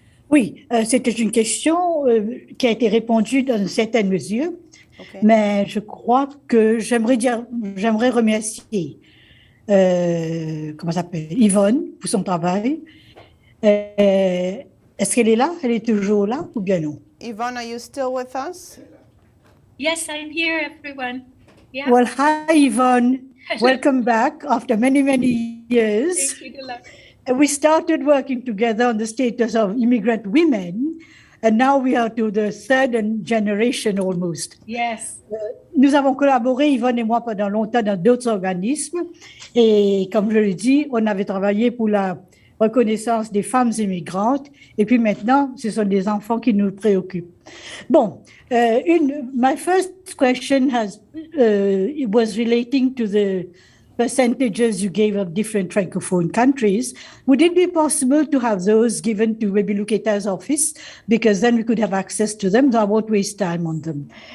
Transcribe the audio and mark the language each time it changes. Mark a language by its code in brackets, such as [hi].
[fr] Oui, c'était une question qui a été répondue dans une certaine mesure, mais je crois que j'aimerais remercier, comment ça s'appelle, Yvonne pour son travail. Est-ce qu'elle est là? Elle est toujours là ou bien non? [en] Yvonne, are you still with us? Yes, I'm here, everyone. Yeah. Well, hi, Yvonne. Welcome back after many, many years. Thank you, Dulary. We started working together on the status of immigrant women, and now we are to the third generation almost. Yes. [fr] Nous avons collaboré, Yvonne et moi, pendant longtemps dans d'autres organismes. Et comme je l'ai dit, on avait travaillé pour la reconnaissance des femmes immigrantes. Et puis maintenant, ce sont des enfants qui nous préoccupent. [en] Bon, my first question it was relating to the percentages you gave of different francophone countries. Would it be possible to have those given to maybe Luceta's office? Because then we could have access to them, so I won't waste time on them.